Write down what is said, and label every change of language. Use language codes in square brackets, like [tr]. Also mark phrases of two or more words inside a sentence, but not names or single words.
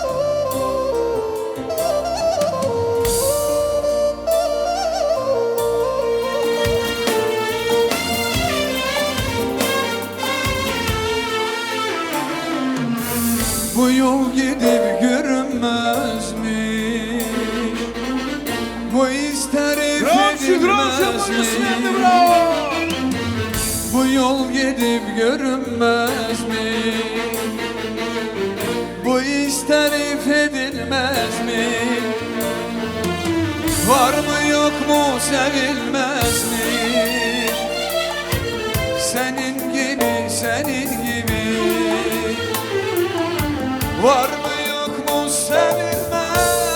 [tr] Bu yol gidip görünmez mi? Bu iz tarif [ru] Gромче, громче, [tr] edilmez аплодисменты, mi? браво. Bu yol gidip görünmez mi? Bu iz tarif edilmez mi? Var mı yok mu sevilmez mi? Senin gibi, senin gibi Var mı yok mu sevilmez